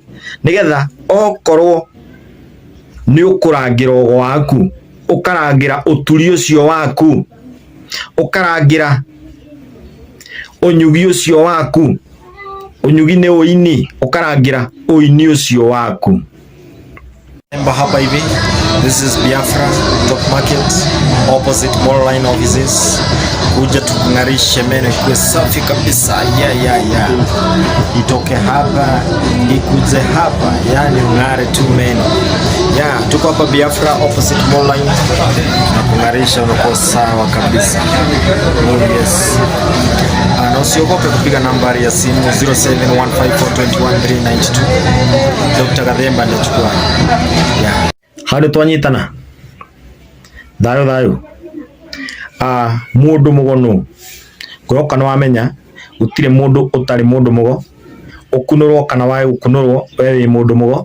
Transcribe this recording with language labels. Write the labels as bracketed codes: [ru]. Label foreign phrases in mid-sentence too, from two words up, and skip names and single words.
[ki] Nĩgetha okorwo nĩ ũkũrangĩra ũgo waku, ũkarangĩra ũturi ũcio waku, ũkarangĩra ũnyugi ũcio waku. Ũnyugi nĩ ũini, ũkarangĩra ũini ũcio waku. [sw] Hapa hivi, [en] this is Biafra Top Market, opposite Mall Line offices. [sw] Kuja tukung'arishe meno ikuwe safi kabisa. Itoke hapa, ikuje hapa, yani ung'are tu meno. Tuko hapa Biafra opposite Mall Line. Na kung'arisha unakuwa sawa kabisa. [en] Oh yes. [sw] Na usiogope kupiga nambari ya simu 0715421392. [ki] Dr. Gathemba ndachukua. Harĩ twanyitana. Thayo. Mũndũ mũgo nũ. Kũroka nĩ wamenya gũtirĩ mũndũ ũtarĩ mũndũ mũgo. Ũkunũrwo kana wae gũkunũrwo wewe wĩ mũndũ mũgo.